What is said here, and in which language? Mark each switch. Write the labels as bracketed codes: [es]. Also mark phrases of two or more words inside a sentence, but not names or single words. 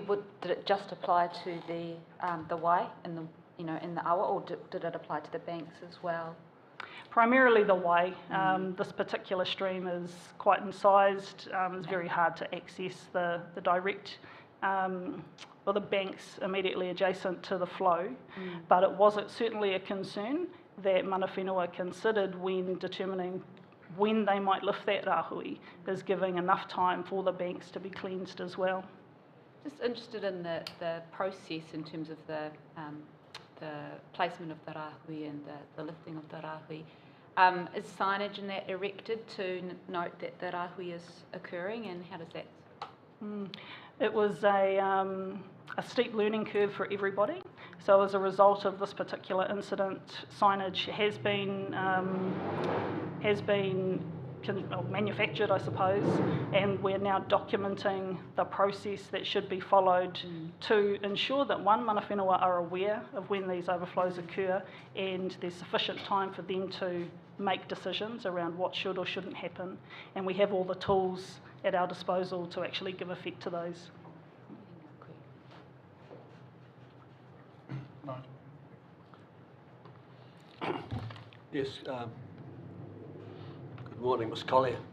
[en] Did it just apply to the wai in the awa, or did it apply to the banks as well? Primarily the wai. This particular stream is quite incised. It's very hard to access the direct or the banks immediately adjacent to the flow. But it was certainly a concern that [mi] mana whenua [en] considered when determining when they might lift that rahui, is giving enough time for the banks to be cleansed as well. Just interested in the process in terms of the placement of the rahui and the lifting of the rahui. Is signage in that erected to note that the rahui is occurring, and how does that? It was a steep learning curve for everybody. So as a result of this particular incident, signage has been manufactured, I suppose, and we're now documenting the process that should be followed to ensure that [mi] mana whenua [en] are aware of when these overflows occur, and there's sufficient time for them to make decisions around what should or shouldn't happen, and we have all the tools at our disposal to actually give effect to those. Yes, good morning, Ms. Collier.